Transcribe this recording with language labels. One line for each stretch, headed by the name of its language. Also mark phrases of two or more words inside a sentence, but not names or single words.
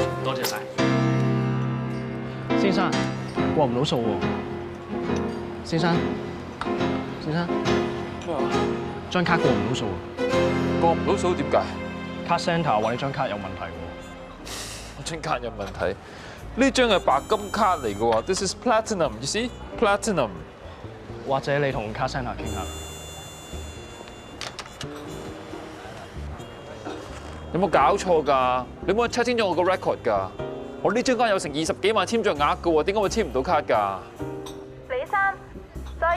Cantonese: 多謝晒，先生，過唔到數喎。先生，咩話？張卡過唔到數啊！過唔到數點解？卡 centre 話你張卡有問題喎。我張卡有問題？呢張係白金卡嚟嘅喎 ，
English: This is platinum，you see platinum。
Cantonese: 或者你同卡 centre 傾下。有冇搞錯㗎？你冇 check 清楚我個 record 㗎？我呢張卡有成20幾萬簽賬額㗎喎，點解會簽唔到卡㗎？李生，所